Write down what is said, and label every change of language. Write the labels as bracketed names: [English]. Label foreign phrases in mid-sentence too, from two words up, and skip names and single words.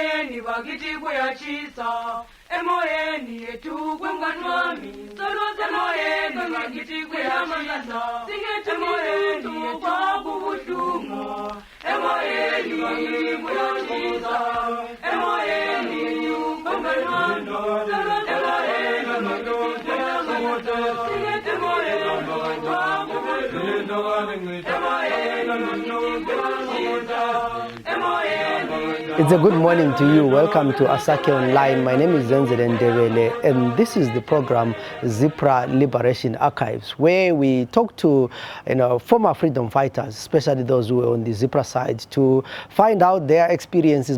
[North Ndebele] emoyeni bakiti kuyachisa emoyeni yetu kwemkanwami solose emoyeni bakiti kuyachisa emoyeni yetu kwakubuhlungu emoyeni bakiti kuyachisa emoyeni yetu kwemkanwami solose emoyeni bakiti kuyachisa emoyeni [English] It's a good morning to you. Welcome to Asake Online. My name is Zenzele Ndebele, and this is the program Zipra Liberation Archives, where we talk to former freedom fighters, especially those who are on the Zipra side, to find out their experiences.